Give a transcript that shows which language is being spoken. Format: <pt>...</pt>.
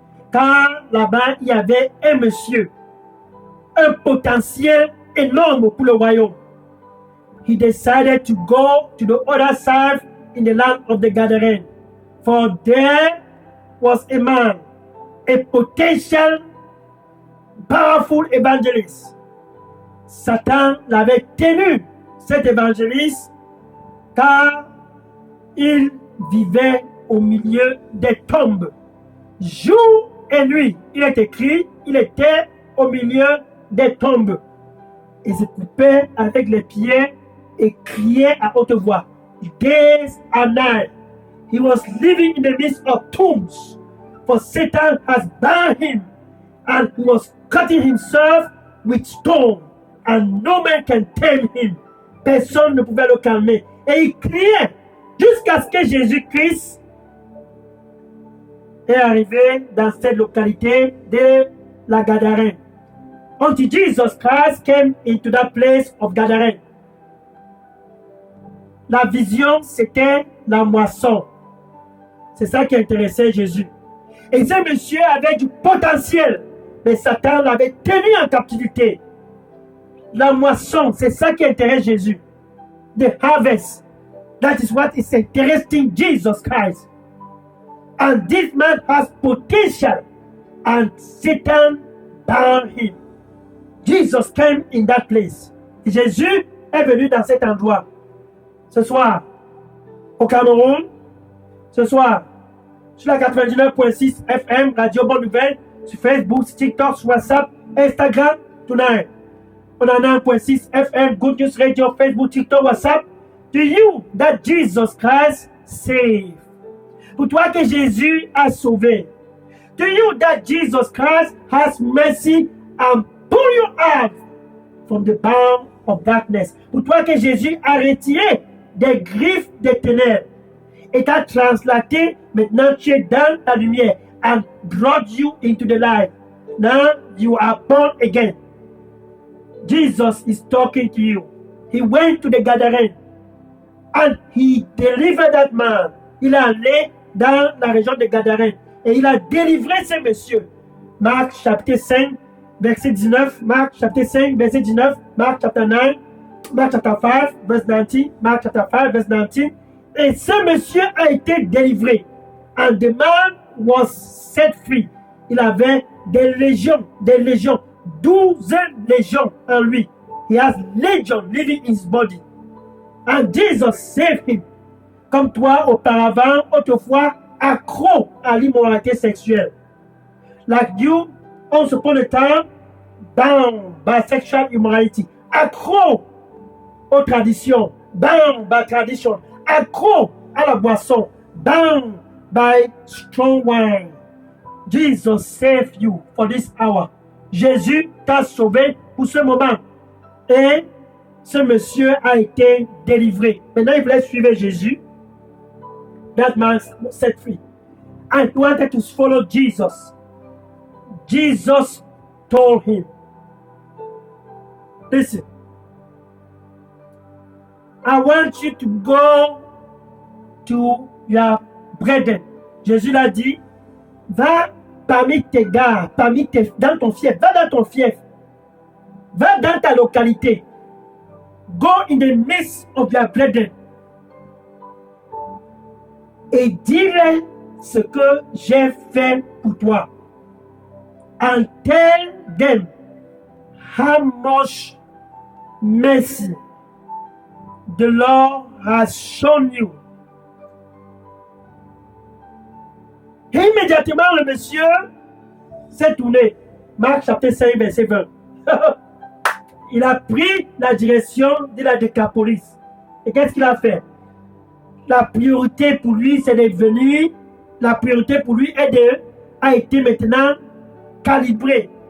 <fr>Car là-bas, il y avait un monsieur, un potentiel énorme pour le royaume.</fr> <en>He decided to go to the other side in the land of the Gadarenes. For there was a man, a potential, powerful evangelist.</en> <fr>Satan l'avait tenu, cet évangéliste, car il vivait au milieu des tombes. Jour et nuit, il est écrit, il était au milieu des tombes. Il se coupait avec les pieds et criait à haute voix.</fr> <en>Days and night, he was living in the midst of tombs, for Satan has bound him, and he was cutting himself with stone, and no man can tame him.</en> <fr>Personne ne pouvait le calmer. Et il criait jusqu'à ce que Jésus-Christ est arrivé dans cette localité de la Gadarène.</fr> <en>Until Jesus Christ came into that place of Gadarène.</en> <fr>La vision, c'était la moisson. C'est ça qui intéressait Jésus. Et ce monsieur avait du potentiel, mais Satan l'avait tenu en captivité. La moisson, c'est ça qui intéresse Jésus.</fr> <en>The harvest. That is what is interesting Jesus Christ. And this man has potential, and Satan bound him. Jesus came in that place.</en> <fr>Et Jésus est venu dans cet endroit. Ce soir, au Cameroun, ce soir, sur la 99.6 FM, Radio Bonne Nouvelle, sur Facebook, sur TikTok, sur WhatsApp, Instagram, tonight.</fr> <en>On a 9.6 FM, Good News Radio, Facebook, TikTok, WhatsApp. To you that Jesus Christ saved.</en> <fr>Pour toi que Jésus a sauvé.</fr> <en>To you that Jesus Christ has mercy and pull you out from the bound of darkness.</en> <fr>Pour toi que Jésus a retiré des griffes des ténèbres et t'a translaté. Maintenant, tu es dans la lumière</fr> <en>and brought you into the light. Now you are born again. Jesus is talking to you. He went to the gathering and he delivered that man.</en> <fr>Il est allé dans la région de Gadarène et il a délivré ce monsieur. Marc chapitre 5, verset 19. Marc chapitre 5, verset 19. Marc chapitre 9.</fr> <en>Mark chapter 5, verse 19. Mark chapter 5, verse 19.</en> <fr>Et ce monsieur a été délivré.</fr> <en>And the man was set free.</en> <fr>Il avait des légions. 12 légions en lui.</fr> <en>He has legion living in his body. And Jesus saved him.</en> <fr>Comme toi, auparavant, autrefois, accro à l'immoralité sexuelle.</fr> <en>Like you, once upon a time, bound by sexual immorality.</en> <fr>Accro aux traditions.</fr> <en>Bound by tradition.</en> <fr>Accro à la boisson.</fr> <en>Bound by strong wine. Jesus saved you for this hour.</en> <fr>Jésus t'a sauvé pour ce moment. Et ce monsieur a été délivré. Maintenant, il voulait suivre Jésus.</fr> <en>That man set free. And he wanted to follow Jesus. Jesus told him, listen, I want you to go to your brethren.</en> <fr>Jésus l'a dit, va parmi tes gars, dans ton fief, va dans ton fief, va dans ta localité.</fr> <en>Go in the midst of your brethren.</en> <fr>Et dis-leur ce que j'ai fait pour toi.</fr> <en>And tell them how much mercy the Lord has shown you.</en> <fr>Et immédiatement, le monsieur s'est tourné. Marc chapitre 5, verset 20. Il a pris la direction de la Décapolis. Et qu'est-ce qu'il a fait? La priorité pour lui, c'est d'être venu. La priorité pour lui a été maintenant calibrée.</fr>